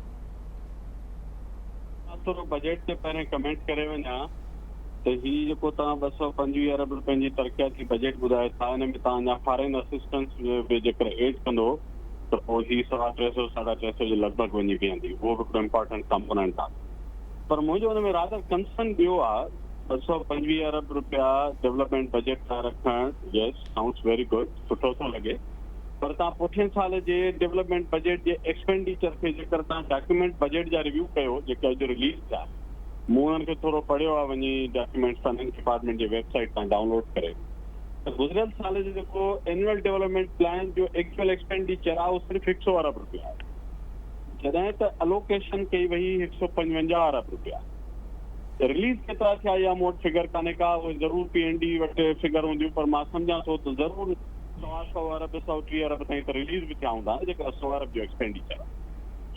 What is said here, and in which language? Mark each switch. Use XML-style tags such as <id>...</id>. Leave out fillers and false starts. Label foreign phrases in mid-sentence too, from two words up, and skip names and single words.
<sd>थोरो बजट ते पहिरें कमेंट करे वञा त हीउ जेको तव्हां 225 अरब रुपयनि जी तरक़ियाती बजट ॿुधायो था, हिन में तव्हांजा</sd> <en>foreign assistance</en> <sd>बि जेकर एड कंदो त पोइ हीउ 350 350 जे लॻभॻि वञी बीहंदी। उहो बि हिकिड़ो</sd> <en>important component</en> <sd>आहे। पर मुंहिंजो हुन में</sd> <en>rather concern</en> <sd>ॿियो आहे, 225 अरब रुपया</sd> <en>development budget</en> <sd>था रखणु,</sd> <en>Yes sounds very good,</en> <sd>सुठो थो लॻे। पर तव्हां पुठिएं साल जे</sd> <en>development budget</en> <sd>जे एक्सपेंडिचर खे जेकर तव्हां</sd> <en>document budget</en> <sd>जा रिव्यू कयो जेके अॼु रिलीज़ थिया, मूं उन्हनि खे थोरो पढ़ियो आहे वञी</sd> <en>document finance department</en> <sd>जे वेबसाइट तां डाउनलोड करे, त गुज़िरियल साल जो जेको</sd> <en>annual development plan</en> <sd>जो</sd> <en>actual expenditure</en> <sd>आहे उहो सिर्फ़ु 100 अरब रुपया आहे, जॾहिं त अलोकेशन कई वई 155 अरब रुपया। रिलीज़ केतिरा थिया या मूं वटि फिगर कान्हे का, उहे ज़रूरु PND वटि फिगर हूंदियूं, पर मां सम्झां थो त ज़रूरु 100 अरब 130 अरब ताईं त रिलीज़ बि थिया हूंदा जेका 100 अरब जो एक्सपेंडिचर आहे।</sd>